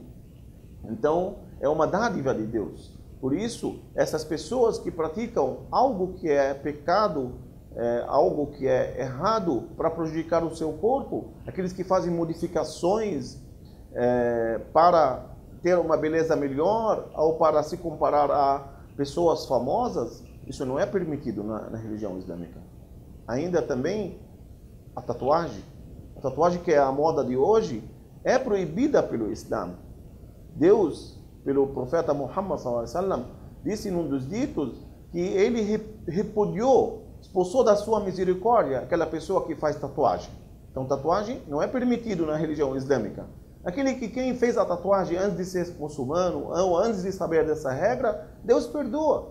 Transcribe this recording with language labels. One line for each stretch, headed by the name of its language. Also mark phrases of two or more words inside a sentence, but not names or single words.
Portuguese: Então, é uma dádiva de Deus. Por isso, essas pessoas que praticam algo que é pecado, algo que é errado para prejudicar o seu corpo, aqueles que fazem modificações para ter uma beleza melhor ou para se comparar a pessoas famosas, isso não é permitido na religião islâmica. Ainda também a tatuagem que é a moda de hoje, é proibida pelo Islã. Deus, pelo profeta Muhammad
Arabic: صلى الله عليه وسلم,
Portuguese: disse num dos ditos que ele repudiou, expulsou da sua misericórdia aquela pessoa que faz tatuagem. Então, tatuagem não é permitido na religião islâmica. Quem fez a tatuagem antes de ser muçulmano ou antes de saber dessa regra, Deus perdoa.